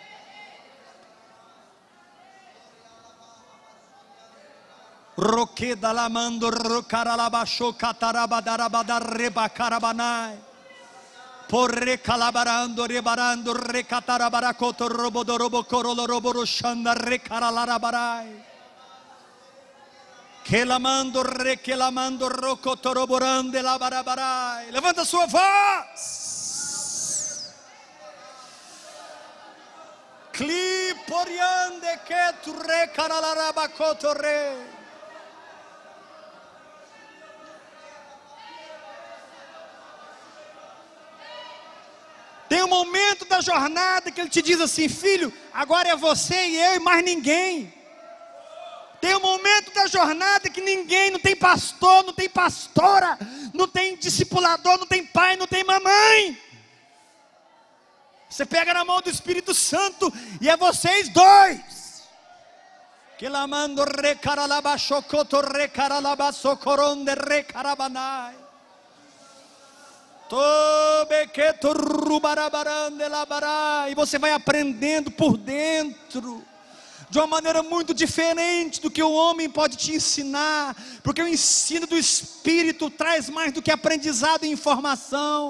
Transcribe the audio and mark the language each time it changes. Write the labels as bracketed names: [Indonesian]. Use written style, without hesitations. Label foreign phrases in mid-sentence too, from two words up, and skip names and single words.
[Portuguese] Roqueda lamando rocaralabachou catarabadarabadareba carabanai. Porre calabarando rebarando recatarabaracoto robodorobo coroloroboroxanda recaralarabarai. Que lamando rocotoroborande labarabarai. Levanta a sua voz. Cliporiande que tu recaralarabacoto re. Tem um momento da jornada que Ele te diz assim: filho, agora é você e eu e mais ninguém. Tem um momento da jornada que ninguém, não tem pastor, não tem pastora, não tem discipulador, não tem pai, não tem mamãe. Você pega na mão do Espírito Santo e é vocês dois. Que lamando recaralabachocoto recaralabasocoronde recarabanai. E você vai aprendendo por dentro, de uma maneira muito diferente do que o homem pode te ensinar, porque o ensino do Espírito traz mais do que aprendizado e informação.